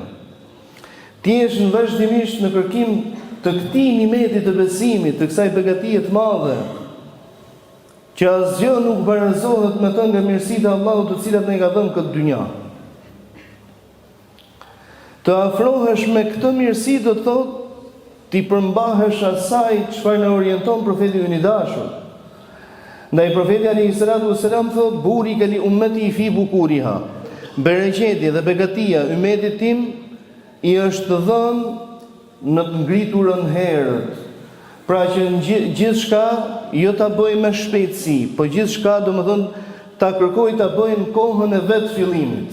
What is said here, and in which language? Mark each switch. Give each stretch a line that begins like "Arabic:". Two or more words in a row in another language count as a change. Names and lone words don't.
Albanian: Ti je vazhdimisht në kërkim të këtij nimeti të besimit, të kësaj begatie të madhe, që asgjë nuk barazohet me të nga mirësitë e Allahut të cilat na i ka dhënë këtë dynja. Të afrohesh me këtë mirësi do të thotë ti përmbahesh asaj çfarë na orienton profeti ynë i dashur. Ndaj profeti
Arabic: عليه الصلاة والسلام thot بورك لأمتي في بكورها.
Albanian: Bereqeti dhe begatia ummetit tim i është dhënë në të ngriturën herët, Pra që në gjithçka jo ta bëj me shpejtësi, po gjithçka domethënë ta kërkoj ta bëj në kohën e vet fillimit.